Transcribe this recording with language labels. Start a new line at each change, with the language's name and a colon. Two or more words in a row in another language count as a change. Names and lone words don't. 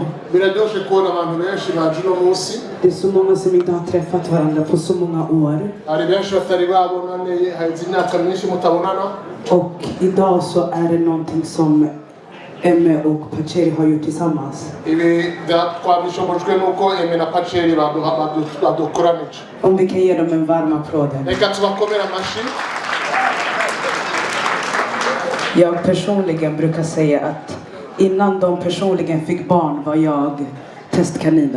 Rundi: Biraryoshe kubona abantu benshi baje uno munsi.
Swedish: Det är så många som inte har träffat varandra på så många år.
Rundi: Hari benshi batari babonanye, haheze imyaka myinshi mutabonana.
Swedish: Och idag så är det någonting som Aime och Paceri har gjort tillsammans.
Rundi: Ibi twabishobojwe nuko Aime na Paceri badukoranije.
Swedish: Om vi kan ge dem en varm applåd.
Rundi: Reka tubakomere amashyi.
Swedish: Jag personligen brukar säga att innan de personligen fick barn var jag testkaninen.